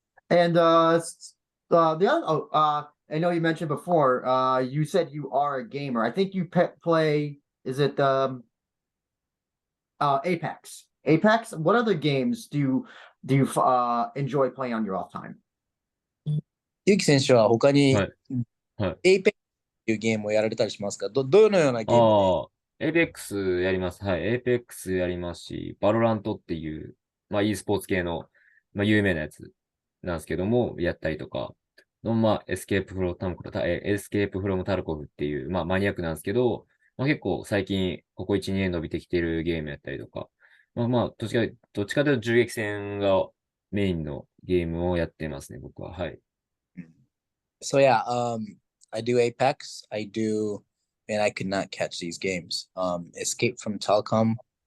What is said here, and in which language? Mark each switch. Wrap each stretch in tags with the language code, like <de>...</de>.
<en>And the other, I know you mentioned before, you said you are a gamer. I think you play, is it Apex? Apex? What other games do you enjoy playing on your off time?</en> <ja>ゆき選手は他にはい。はい。エイペックっていうゲームをやられたりしますか？どのようなゲームで？ああ、エイペックスやります。はい。エイペックスやりますし、バロラントっていう、まあ e スポーツ系の、まあ有名なやつなんですけども、やったりとか、まあエスケープフロムタルコフっていう、まあマニアックなんですけど、まあ結構最近、ここ1、2年伸びてきてるゲームやったりとか、どっちかというと銃撃戦がメインのゲームをやってますね、僕は。はい。</ja> <en>So yeah, I do Apex. I do, and I could not catch these games. Escape from Telecom.</en>